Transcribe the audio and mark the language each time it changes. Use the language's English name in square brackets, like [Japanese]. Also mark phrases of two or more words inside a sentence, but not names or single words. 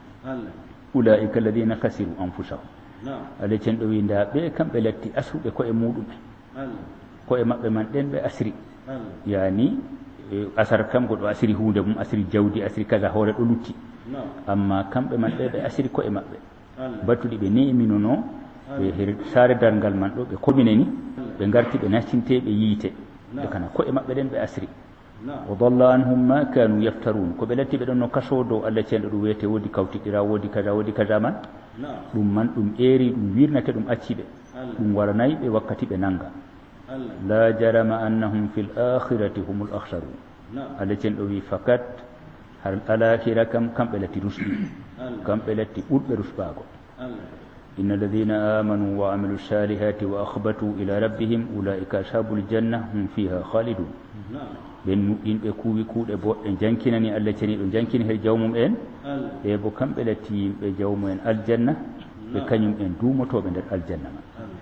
[Arabic] أولئك الذين خسروا أنفسهم [Fula] Allah cenɗo wi nda ɓe kamɓe latti asruɓe koye muɗuɓe koye maɓɓe man ɗen ɓe asri yani asar kam goɗo asiri hunde mum asiri jawdi asiri kaza hoore ɗo lutti amma kamɓe man ɗe ɓe asiri koye maɓɓe battuɗi ɓe neminono ɓe her saare dargal man ɗo ɓe komine ni ɓe garti ɓe nastinteɓe yiite ɓe kana koye maɓɓe ɗen ɓe asri [Arabic] وضل عنهم ما كانوا يفترون [Fula] ko ɓe latti ɓe ɗon no kaso dow Allah cenɗo ɗum wiyete woodi kawtiɗira woodi kaza man ɗum man ɗum ƴeeri ɗum wirnate ɗum acciɓe ɗum waranayi ɓe wakkati ɓe nanga [Arabic] لا جرم أنهم في الآخرة هم الأخسرون [Fula] Allah cenɗo wi fakat har alahira kam kamɓe latti rusɗi kamɓe latti ɓurɓe rusɓago [Arabic] إن الذين آمنوا وعملوا الصالحات وأخبتوا إلى ربهم أولئك أصحاب الجنة هم فيها خالدون [Fula] ɓen nuɗɗinɓe kuuwi kuuɗe boɗɗe jankinani Allah ceniɗo jankini her jawmum en ɓe bo kamɓe latti yimɓe jawmu en aljanna ɓe kañum en duumotoɓe nder aljanna ma